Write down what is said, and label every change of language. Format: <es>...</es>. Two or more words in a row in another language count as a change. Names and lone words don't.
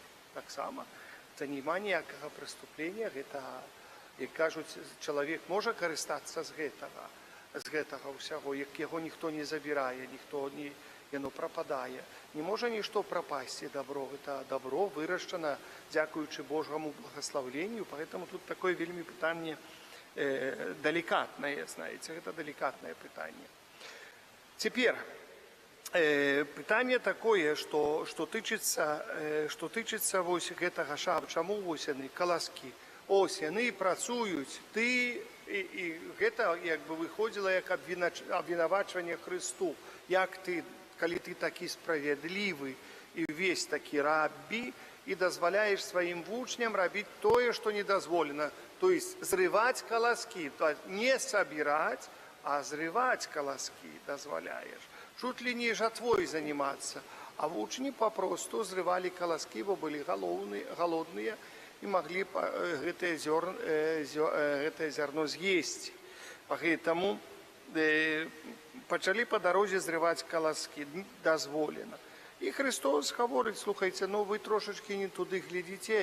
<be>Таксама, це нема ніякага преступлення, гэта, як кажуць, чалавек можа карыстацца з гэтага ўсяго, як яго ніхто не забірае, яно прападае. Не можа нішто прапасці дабро, гэта дабро вырашчана дзякуючы Божаму благаслаўленню,</be> <ru>поэтому тут такое</ru> <be>вельмі пытанне деликатное,</be> <ru>знаете, это деликатное</ru> <be>пытанне. Теперь, пытанне такое, что тычыцца вось гэтага шаб, чаму вось яны, каласкі, ось яны працуюць, і гэта як бы выходзіла як абвінавачванне Христу, як ты, калі ты такі справядлівы і ўвесь такі раббі, і дазваляеш сваім вучням рабіць тое, што не дазволена.</be> <ru>То есть</ru> <be>зрываць каласкі, не сабіраць, а зрываць каласкі дазваляеш.</be> <ru>Чуть ли не жатвой заниматься.</ru> <be>А вучні папросту зрывалі каласкі, бо былі галодныя і маглі гэтае зярно з'есці. Поэтому пачалі па дарозе зрываць каласкі, дазволена. І Христос гаворыць: слухайце, вы трошачкі не туды глядзіце.</be>